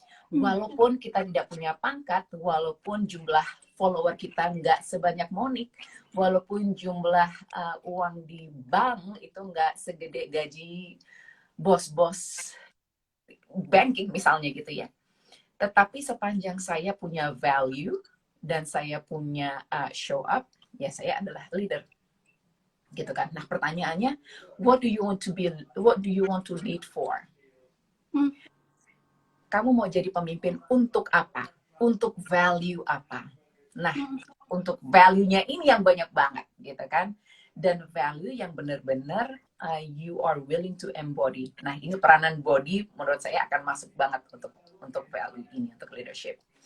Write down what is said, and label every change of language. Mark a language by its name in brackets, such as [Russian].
[Indonesian] Walaupun kita tidak punya pangkat, walaupun jumlah follower kita nggak sebanyak Monik, walaupun jumlah uang di bank itu nggak segede gaji bos-bos banking misalnya gitu ya. Tetapi sepanjang saya punya value dan saya punya show up, ya saya adalah leader. Gitu kan. Nah, pertanyaannya, [English] what do you want to lead for? [Indonesian] Kamu mau jadi pemimpin untuk apa? Untuk value apa? Nah, untuk value-nya ini yang banyak banget, gitu kan? Dan value yang benar-benar [English] you are willing to embody. [Indonesian] Nah, ini peranan body menurut saya akan masuk banget untuk value ini, untuk leadership.